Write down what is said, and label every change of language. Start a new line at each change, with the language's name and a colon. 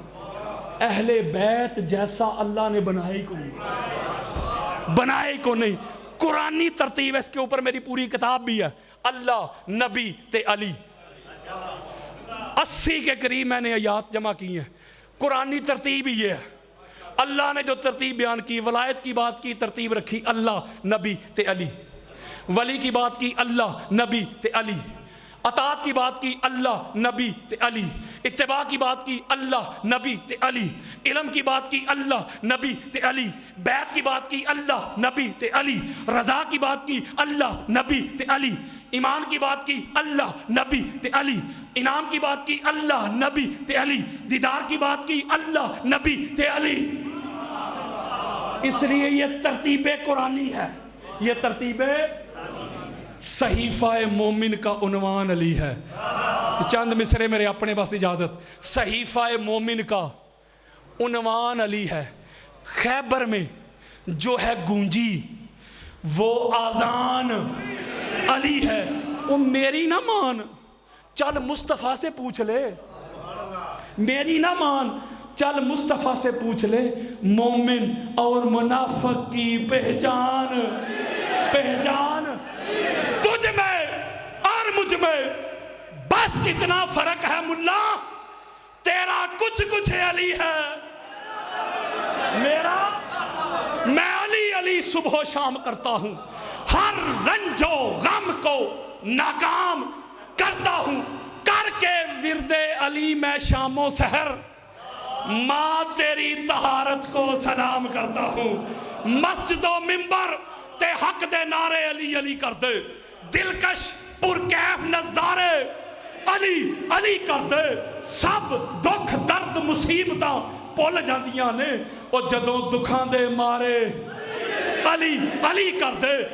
Urdu: اہل بیت جیسا اللہ نے بنائے کو نہیں, بنائے کو نہیں. قرآنی ترتیب ہے, اس کے اوپر میری پوری کتاب بھی ہے. اللہ, نبی تے علی, 80 کے قریب میں نے آیات جمع کی ہیں. قرآنی ترتیب ہی یہ ہے. اللہ نے جو ترتیب بیان کی, ولایت کی بات کی, ترتیب رکھی اللہ, نبی تے علی. ولی کی بات کی اللہ, نبی تے علی. اطاعت کی بات کی اللہ, نبی تے علی. اتباع کی بات کی اللہ, نبی تے علی. علم کی بات کی اللہ, نبی تے علی. بیعت کی بات کی اللہ, نبی تے علی. رضا کی بات کی اللہ, نبی تے علی. ایمان کی بات کی اللہ, نبی تے علی. انعام کی بات کی اللہ, نبی تے علی. دیدار کی بات کی اللہ, نبی تے علی. اس لیے یہ ترتیب قرآنی ہے. یہ ترتیب صحیفہ مومن کا عنوان علی ہے. چند مصرے میرے اپنے پاس اجازت. صحیفہ مومن کا عنوان علی ہے. خیبر میں جو ہے گونجی وہ آذان علی ہے. وہ میری نہ مان, چل مصطفیٰ سے پوچھ لے. میری نہ مان, چل مصطفیٰ سے پوچھ لے. مومن اور منافق کی پہچان, پہچان تجھ میں اور مجھ میں بس اتنا فرق ہے ملا, تیرا کچھ کچھ علی ہے, میرا میں علی علی صبح و شام کرتا ہوں. ہر رنج و غم کو ناکام کرتا ہوں. کر کے ورد علی میں شام و سحر ماں تیری طہارت کو سلام کرتا ہوں.
Punjabi: مسجد و منبر تے حق دے نعرے علی علی کر دے. دلکش پرکیف نظارے علی علی کر دے. سب دکھ درد مصیبتاں پل جاندیاں نے اور جدوں دکھاں دے مارے علی علی کر دے.